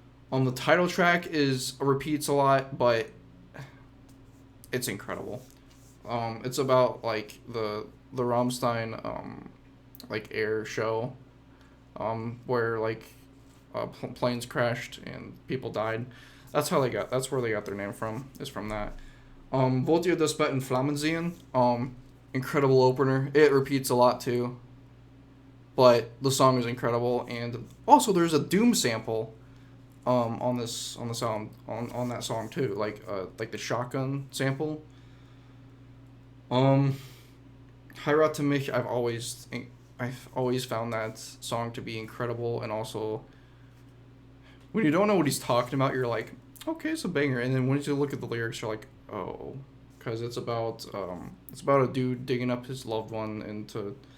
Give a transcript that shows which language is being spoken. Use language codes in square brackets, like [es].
[en] The title track repeats a lot, but it's incredible. It's about like the Rammstein like air show, where like planes crashed and people died. That's where they got their name from, is from that. [de] Wollt ihr das Bett in Flammen sehen? [en] Incredible opener. It repeats a lot too. But the song is incredible, and also there's a Doom sample on the song on that song too, like the shotgun sample. Heirate mich, I've always found that song to be incredible, and also when you don't know what he's talking about, you're like, okay, it's a banger, and then once you look at the lyrics, you're like, oh, because it's about a dude digging up his loved one into.